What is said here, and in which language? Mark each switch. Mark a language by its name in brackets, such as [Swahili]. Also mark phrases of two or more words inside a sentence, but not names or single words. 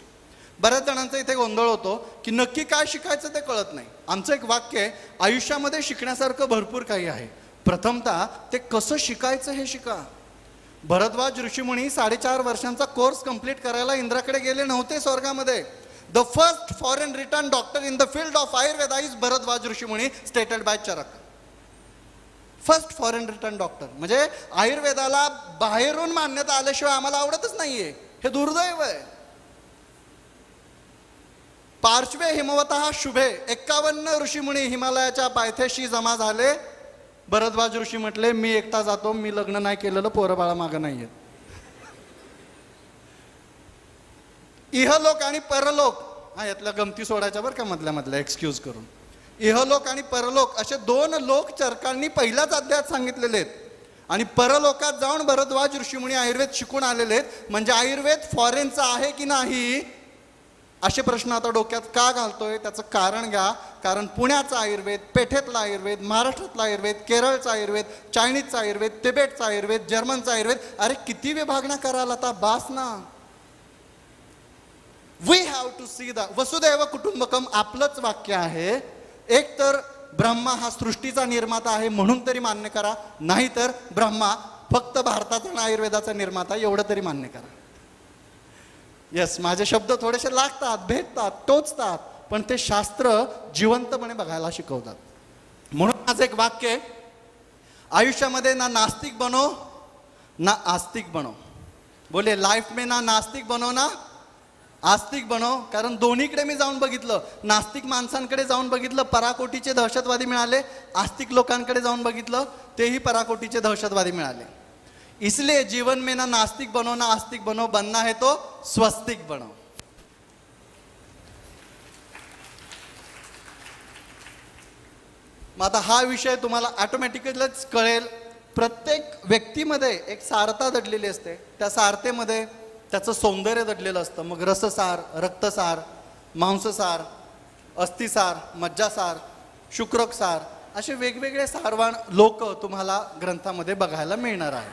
[Marathi] बऱ्याच जणांचा इथे गोंधळ होतो की नक्की काय शिकायचं ते कळत नाही. आमचं एक वाक्य आहे, आयुष्यामध्ये शिकण्यासारखं भरपूर काही आहे, प्रथमतः ते कसं शिकायचं हे शिका. भरद्वाज ऋषीमुनी 4.5 वर्षांचा [English] course complete [Marathi] करायला इंद्राकडे गेले नव्हते स्वर्गामध्ये. [English] The first foreign return doctor in the field of Ayurveda is Bharadwaj Rishimuni, stated by Charak. first foreign return doctor [Marathi] म्हणजे आयुर्वेदाला बाहेरून मान्यता आल्याशिवाय आम्हाला आवडतच नाहीये, हे दुर्दैव आहे. [Sanskrit] पार्श्वे हिमवतः शुभे [Marathi] 51 ऋषीमुनी हिमालयाच्या पायथ्याशी जमा झाले. भरद्वाज ऋषी म्हटले, मी एकटा जातो, मी लग्न नाही केलेलं, पोरं बाळा मागं नाहीये. इहलोक आणि परलोक, हा यातल्या गमती सोडायच्या बरं का मधल्या एक्सक्यूज करून. इहलोक आणि परलोक असे 2 लोक चरकांनी पहिल्याच अध्यायात सांगितलेले आहेत. आणि परलोकात जाऊन भरद्वाज ऋषीमुनी आयुर्वेद शिकून आलेले आहेत. म्हणजे आयुर्वेद फॉरेनचा आहे की नाही असे प्रश्न आता डोक्यात का घालतोय त्याचं कारण घ्या. कारण पुण्याचा आयुर्वेद, पेठेतला आयुर्वेद, महाराष्ट्रातला आयुर्वेद, केरळचा आयुर्वेद, चायनीजचा आयुर्वेद, तिबेटचा आयुर्वेद, जर्मनचा आयुर्वेद, अरे किती विभागण्या कराल आता, बास ना. [English] we have to see the [Sanskrit] वसुदैव कुटुंबकम [Marathi] आपलंच वाक्य आहे. एक तर ब्रह्मा हा सृष्टीचा निर्माता आहे म्हणून तरी मान्य करा, नाही तर ब्रह्मा फक्त भारताचा आणि आयुर्वेदाचा निर्माता एवढं तरी मान्य करा. येस, माझे शब्द थोडेसे लागतात, भेटतात, टोचतात, पण ते शास्त्र जिवंतपणे बघायला शिकवतात. म्हणून माझं एक वाक्य आहे, आयुष्यामध्ये [Hindi] ना नास्तिक बनो ना आस्तिक बनो. बोले लाईफ में ना नास्तिक बनो ना आस्तिक बनो. [Marathi] कारण दोन्हीकडे मी जाऊन बघितलं. नास्तिक माणसांकडे जाऊन बघितलं, पराकोटीचे दहशतवादी मिळाले. आस्तिक लोकांकडे जाऊन बघितलं, तेही पराकोटीचे दहशतवादी मिळाले. [Hindi] इसलिए जीवन में ना नास्तिक बनो ना आस्तिक बनो, बनना है तो स्वस्तिक बनो. [Marathi] मग आता हा विषय तुम्हाला ऑटोमॅटिकलीच कळेल. प्रत्येक व्यक्तीमध्ये एक सारता दडलेली असते, त्या सारतेमध्ये त्याचं सौंदर्य दडलेलं असतं. मग रससार, रक्तसार, मांससार, अस्थिसार, मज्जासार, शुक्रकसार असे वेगवेगळे सारवान लोक तुम्हाला ग्रंथामध्ये बघायला मिळणार आहे.